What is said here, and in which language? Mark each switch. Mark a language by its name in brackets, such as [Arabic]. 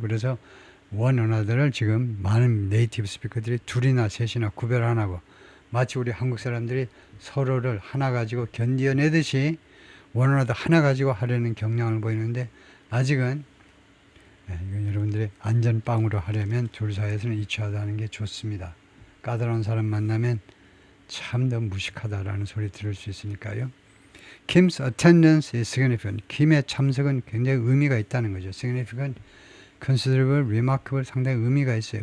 [Korean] 그래서 원 언어들을 지금 많은 네이티브 스피커들이 둘이나 셋이나 구별 안 하고 마치 우리 한국 사람들이 서로를 하나 가지고 견디어내듯이 원 언어도 하나 가지고 하려는 경향을 보이는데 아직은 이건 여러분들이 안전빵으로 하려면 둘 사이에서는 이치하다는 게 좋습니다. 까다로운 사람 만나면 참 더 무식하다라는 소리 들을 수 있으니까요. [English] Kim's attendance is significant. [Korean] 김의 참석은 굉장히 의미가 있다는 거죠. [English] Significant, considerable, remarkable [Korean] 상당히 의미가 있어요.